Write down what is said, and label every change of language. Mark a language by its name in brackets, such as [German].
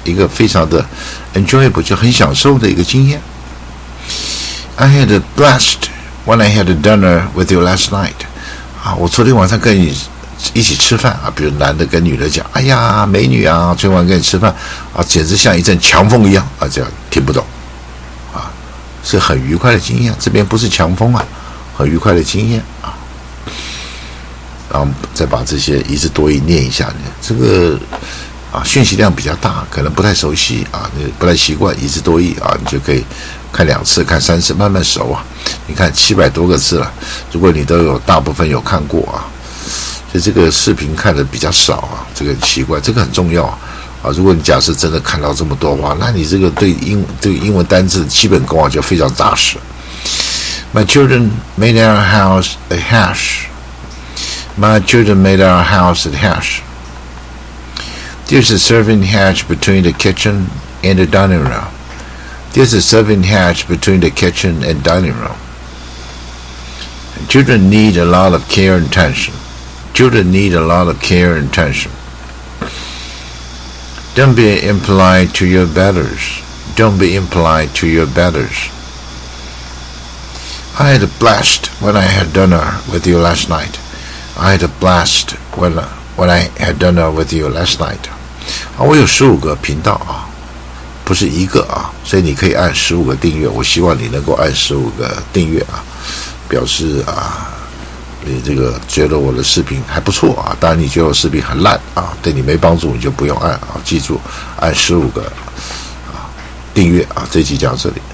[Chinese] 一个非常的 enjoyable 就很享受的一个经验。 [English] I had a blast when I had a dinner with you last night. [Chinese] 我昨天晚上跟你一起吃饭啊，比如男的跟女的讲，哎呀，美女啊，今晚跟你吃饭啊，简直像一阵强风一样啊，这样听不懂啊，是很愉快的经验。这边不是强风啊，很愉快的经验啊。然后再把这些一字多义念一下，这个啊讯息量比较大，可能不太熟悉啊，你不太习惯一字多义啊，你就可以看2次、看3次，慢慢熟啊。你看700多个字了，如果你都有大部分有看过啊，所以这个视频看的比较少啊，这个很奇怪，这个很重要啊。如果你假设真的看到这么多的话，那你这个对这个英文单字基本功啊就非常扎实。 [English] My children made our house a hash.My children made our house a hash. There's a serving hatch between the kitchen and the dining room. There's a serving hatch between the kitchen and dining room. Children need a lot of care and attention. Children need a lot of care and attention. Don't be impolite to your betters. Don't be impolite to your betters. I had a blast when I had dinner with you last night.I had a blast when I had dinner with you last night. [Chinese] 我有15个频道啊，不是一个啊，所以你可以按15个订阅。我希望你能够按15个订阅啊，表示啊，你这个觉得我的视频还不错啊。当然，你觉得我视频很烂啊，对你没帮助，你就不用按啊。记住，按15个啊订阅啊。这集讲到这里。